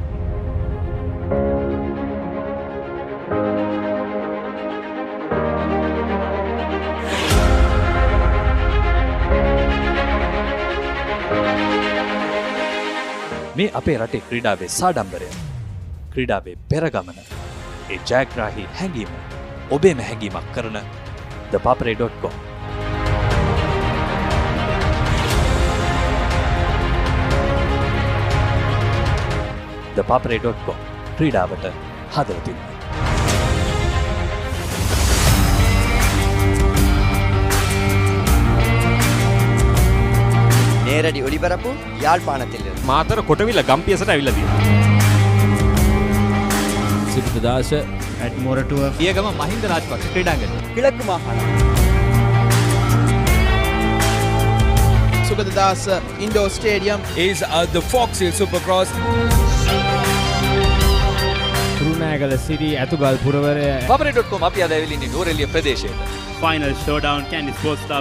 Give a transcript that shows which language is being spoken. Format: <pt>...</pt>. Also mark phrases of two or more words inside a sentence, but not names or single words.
<si>මේ අපේ රටේ ක්‍රීඩාවේ සාඩම්බරය, ක්‍රීඩාවේ පෙරගමන, ඒ ජයග්‍රාහී හැඟීම ඔබේම හැඟීමක් කරන thepapare.com. thepapare.com ක්‍රීඩාවට හදවතින්.</si> <ta>நேரடி ஒளிபரப்பு யாழ்ப்பாணத்தில்</ta> <si>මාතර කොටවිල ගම්පියසට ඇවිල්ලා තියෙනවා. සිරිතදාස ඇඩ්මෝරටුව පියගම මහින්ද රාජපක්ෂ ක්‍රීඩාංගණය</si> <ta>கிழக்கு மாகாணம்</ta> <si>සුගතදාස ඉන්ඩෝර් ස්ටේඩියම්</si> <en>is the Fox Hill Supercross.</en> <si>කුරුණෑගල සිරි ඇතුගල් පුරවරය papare.com අපි අද ඇවිල්ලා ඉන්නේ නෝරෙලිය ප්‍රදේශයට.</si> <en>final showdown Kandy Sports Club</en>